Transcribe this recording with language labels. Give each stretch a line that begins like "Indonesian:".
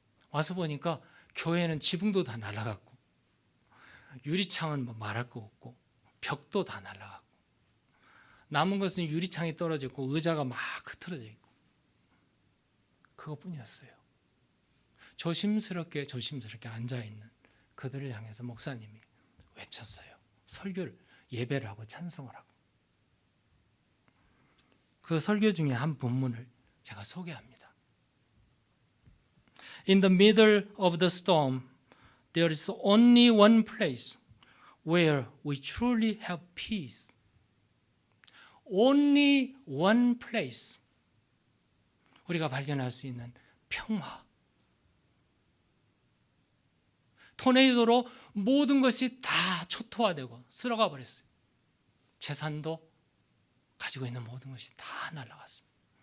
Korean: 와서 보니까 교회는 지붕도 다 날아갔고 유리창은 뭐 말할 거 없고 벽도 다 날아갔고 남은 것은 유리창이 떨어졌고 의자가 막 흐트러져 있고 그것뿐이었어요. 조심스럽게 앉아있는 그들을 향해서 목사님이 외쳤어요. 설교를, 예배를 하고 찬송을 하고. 그 설교 중에 한 본문을 제가 소개합니다.
English: In the middle of the storm, there is only one place where we truly have peace. Only one place.
Korean: 우리가 발견할 수 있는 평화. 토네이도로 모든 것이 다 초토화되고 쓸어가 버렸어요. 재산도 가지고 있는 모든 것이 다 날아갔습니다.